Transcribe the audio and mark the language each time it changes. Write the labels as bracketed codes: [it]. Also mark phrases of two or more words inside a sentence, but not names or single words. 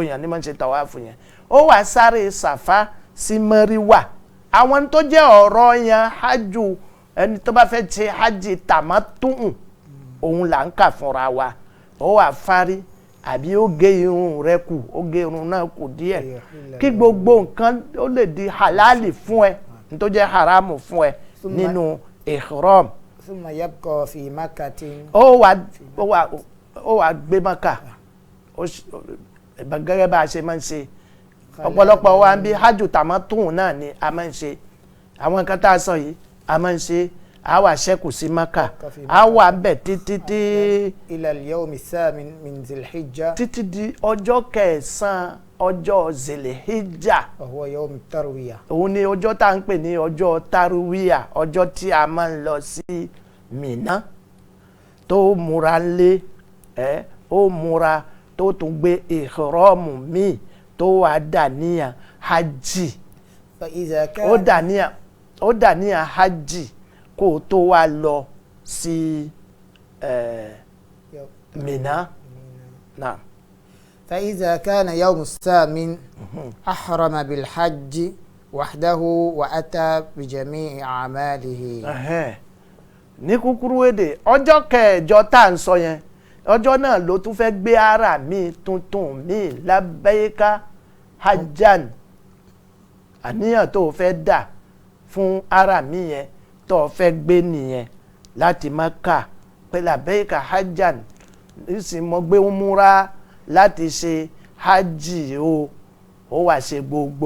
[yo] yẹn ni máa ń ṣe tàwáfù yẹn ó wá sáré sàfá sí mẹ́ríwà àwọn tó jẹ́ ọ̀rọ̀ yẹn hajj ẹni tó bá fẹ́ ṣe [ar] حج تمتع [yo] òun là ń kà fúnra wa ó wà fárí àbí ó gé irun rẹ̀ kù ó gé irun náà kù díẹ̀ kí gbogbo nǹkan ó lè di halali fún ẹ ní tó jẹ́ haramu fún ẹ nínú ihram. [ar] ثم يبقى في مكة. [yo] ó wà gbé maka gẹ́gẹ́ bá a ṣe máa ń ṣe ọ̀pọ̀lọpọ̀ wa ń bí [ar] حج تمتع [yo] náà ni a máa ń ṣe àwọn nǹkan tá a sọ yìí a máa ń ṣe a wà ṣẹ́kù sí maka a wà bẹ̀ títí [ar] إلى اليوم الثامن من ذي الحجة. [yo] títí di ọjọ́ kẹsàn-án ọjọ́ Dhil-Hijjah. [ar] هو يوم التروية. [yo] òun ni ọjọ́ tá à ń pè ní ọjọ́ tarwiyah ọjọ́ tí a máa ń lọ sí Mínà tó múra lé ó múra tó tún gbé ìhrọ́mù míì tó wà dàníyàn hajj ó dàníyàn hajj kó tó wá lọ sí Mínà náà. [ar] فإذا كان يوم الثامن أحرم بالحج وحده وأتى بجميع أعماله. [yo] ní kúkúrú èdè ọjọ́ kẹjọ tá à ń sọ yẹn ọjọ́ náà ló tún fẹ́ gbé ara mi tuntun mi [ar] لبيك حجا [yo] àníyàn tó fẹ́ dà fún ara mi yẹn tó fẹ́ gbé nìyẹn láti Mákà pé [ar] لبيك حجا [yo] nísìnyí mo gbé umura láti ṣe hajj ó wá ṣe gbogbo